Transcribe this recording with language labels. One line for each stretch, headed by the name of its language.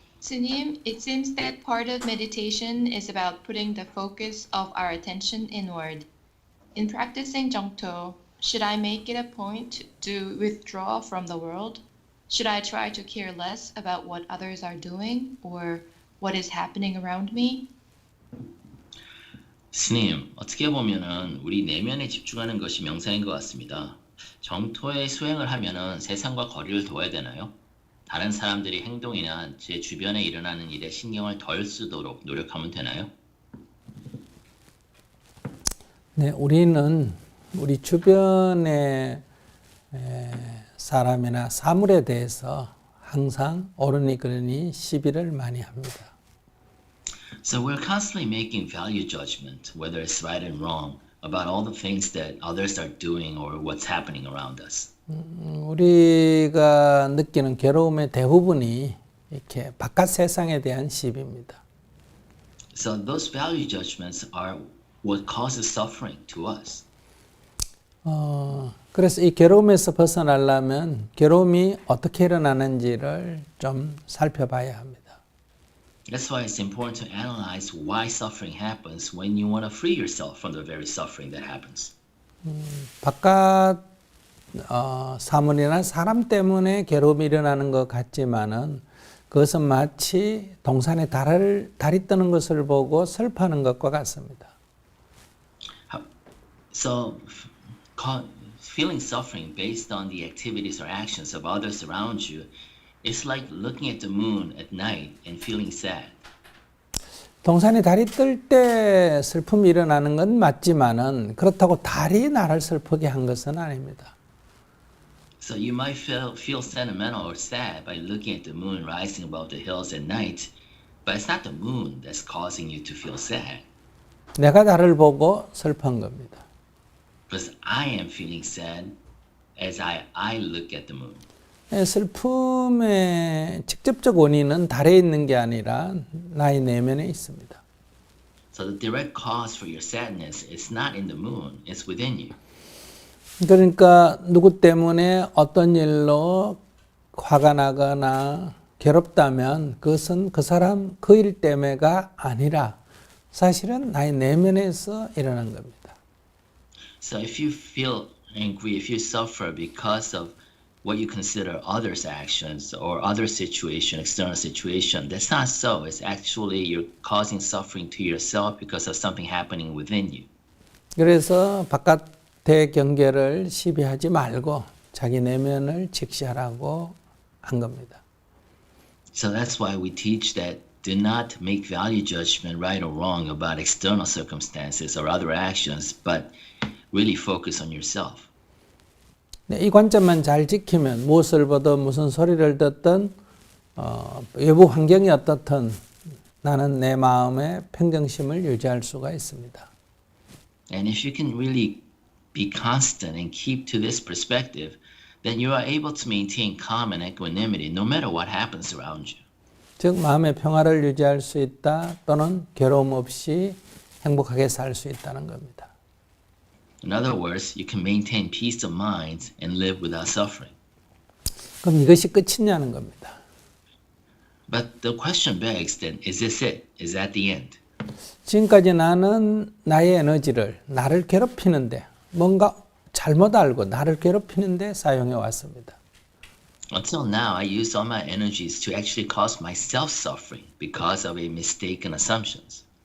English: Sunim, it seems that part of meditation is about putting the focus of our attention inward. In practicing Jongto, should I make it a point to withdraw from the world? Should I try to care less about what others are doing or what is happening around me?
Korean: 스님, 어떻게 보면은 우리 내면에 집중하는 것이 명상인 것 같습니다. 정토의 수행을 하면은 세상과 거리를 둬야 되나요? 다른 사람들의 행동이나 제 주변에 일어나는 일에 신경을 덜 쓰도록 노력하면 되나요? 네, 우리는 우리 주변의 사람이나 사물에 대해서 항상 옳으니 그르니 시비를 많이 합니다.
English: So we're constantly making value judgment, whether it's right and wrong, about all the things that others are doing or what's happening around us.
Korean: 우리가 느끼는 괴로움의 대부분이 이렇게 바깥 세상에 대한 시비입니다.
English: So those value judgments are what causes suffering to us.
Korean: 그래서 이 괴로움에서 벗어나려면 괴로움이 어떻게 일어나는지를 좀 살펴봐야 합니다.
English: That's why it's important to analyze why suffering happens when you want to free yourself from the very suffering that happens.
Korean: 바깥 사물이나 사람 때문에 괴로움이 일어나는 것 같지만은 그것은 마치 동산에 달이 뜨는 것을 보고 슬퍼하는 것과 같습니다.
English: So feeling suffering based on the activities or actions of others around you is like looking at the moon at night and feeling sad.
Korean: 동산에 달이 뜰 때 슬픔이 일어나는 건 맞지만은 그렇다고 달이 나를 슬프게 한 것은 아닙니다.
English: So you might feel sentimental or sad by looking at the moon rising above the hills at night, but it's not the moon that's causing you to feel sad.
Korean: 내가 달을 보고 슬픈 겁니다.
English: Because I am feeling sad as I look at the moon.
Korean: 슬픔의 직접적 원인은 달에 있는 게 아니라 나의 내면에 있습니다.
English: So the direct cause for your sadness is not in the moon, it's within you.
Korean: 그러니까 누구 때문에 어떤 일로 화가 나거나 괴롭다면 그것은 그 사람 그 일 때문에가 아니라 사실은 나의 내면에서 일어난 겁니다.
English: So if you feel angry, if you suffer because of what you consider others' actions or other situation, external situation, that's not so. It's actually you're causing suffering to yourself because of something happening within you.
Korean: 그래서 바깥의 경계를 시비하지 말고 자기 내면을 직시하라고 한 겁니다.
English: So that's why we teach that do not make value judgment right or wrong about external circumstances or other actions, but really focus on yourself.
Korean: 이 관점만 잘 지키면 무엇을 보든 무슨 소리를 듣든 외부 환경이 어떻든 나는 내 마음의 평정심을 유지할 수가 있습니다.
English: And if you can really be constant and keep to this perspective, then you are able to maintain calm and equanimity no matter what happens around you.
Korean: 즉 마음의 평화를 유지할 수 있다 또는 괴로움 없이 행복하게 살 수 있다는 겁니다.
English: In other words, you can maintain peace of mind and live without suffering.
Korean: 그럼 이것이 끝이냐는 겁니다.
English: But the question begs then, is this it? Is that the end?
Korean: 지금까지 나는 나의 에너지를 나를 괴롭히는데 뭔가 잘못 알고 나를 괴롭히는데 사용해 왔습니다.
English: Until now, I used all my energies to actually cause myself suffering because of a mistaken assumptions.